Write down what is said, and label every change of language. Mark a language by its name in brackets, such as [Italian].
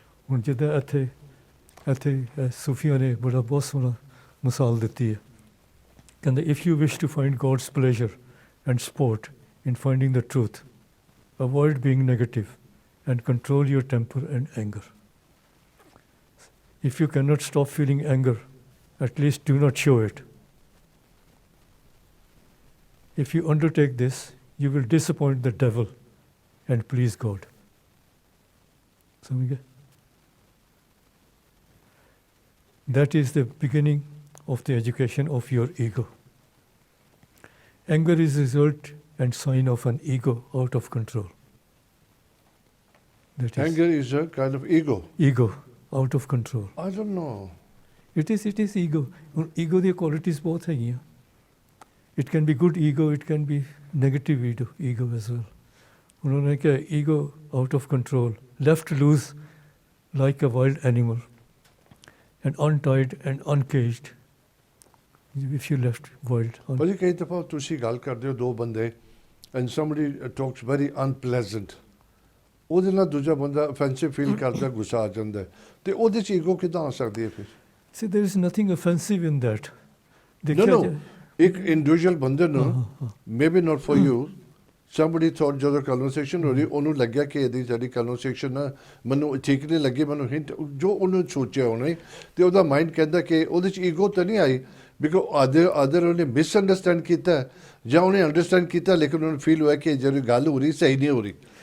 [Punjabi] ਹੁਣ ਜਿੱਦਾਂ ਇੱਥੇ ਸੂਫੀਆਂ ਨੇ ਬਹੁਤ ਸੋਹਣਾ ਮਿਸਾਲ ਦਿੱਤੀ ਹੈ। ਕਹਿੰਦੇ [English] If you wish to find God's pleasure and support in finding the truth, avoid being negative and control your temper and anger. If you cannot stop feeling anger, at least do not show it. If you undertake this, you will disappoint the devil and please God. [Hindi] समझ गए? [English] That is the beginning of the education of your ego. Anger is a result and sign of an ego out of control. Anger is a kind of ego. Ego. Out of control. I don't know. It is ego. Ego the qualities both [Punjabi] ਹੈਗੀਆਂ. [English] It can be good ego, it can be negative ego as well. [Hindi] उन्होंने क्या [English] ego out of control, left loose like a wild animal and untied and uncaged. If you left wild. [Punjabi] ਭਾਜੀ ਕਈ ਦਫਾ ਤੁਸੀਂ ਗੱਲ ਕਰਦੇ ਹੋ ਦੋ ਬੰਦੇ [English] and somebody talks very unpleasant, [Punjabi] ਉਹਦੇ ਨਾਲ ਦੂਜਾ ਬੰਦਾ ਅਫੈਂਸਿਵ ਫੀਲ ਕਰਦਾ, ਗੁੱਸਾ ਆ ਜਾਂਦਾ, ਤੇ ਉਹਦੇ 'ਚ ਈਗੋ ਕਿੱਦਾਂ ਆ ਸਕਦੀ ਹੈ ਫਿਰ? [English] See, there is nothing offensive in that. No. [Punjabi] ਇੱਕ ਇੰਡੀਵਿਜੂਅਲ ਬੰਦੇ ਨੂੰ, [English] maybe not for you, somebody thought [Punjabi] ਜਦੋਂ ਕਨਵਰਸੇਸ਼ਨ ਹੋ ਰਹੀ, ਉਹਨੂੰ ਲੱਗਿਆ ਕਿ ਇਹਦੀ ਜਿਹੜੀ ਕਨਵਰਸੇਸ਼ਨ ਨਾ ਮੈਨੂੰ ਠੀਕ ਨਹੀਂ ਲੱਗੀ, ਮੈਨੂੰ ਹਿੰਟ ਜੋ ਉਹਨੂੰ ਸੋਚਿਆ ਉਹਨੇ, ਤੇ ਉਹਦਾ ਮਾਈਂਡ ਕਹਿੰਦਾ ਕਿ ਉਹਦੇ 'ਚ ਈਗੋ ਤਾਂ ਨਹੀਂ ਆਈ, ਬਿਕੋਜ਼ ਅਦਰ ਉਹਨੇ ਮਿਸਅੰਡਰਸਟੈਂਡ ਕੀਤਾ ਜਾਂ ਉਹਨੇ ਅੰਡਰਸਟੈਂਡ ਕੀਤਾ, ਲੇਕਿਨ ਉਹਨੂੰ ਫੀਲ ਹੋਇਆ ਕਿ ਜਿਹੜੀ ਗੱਲ ਹੋ ਰਹੀ ਸਹੀ ਨਹੀਂ ਹੋ ਰਹੀ।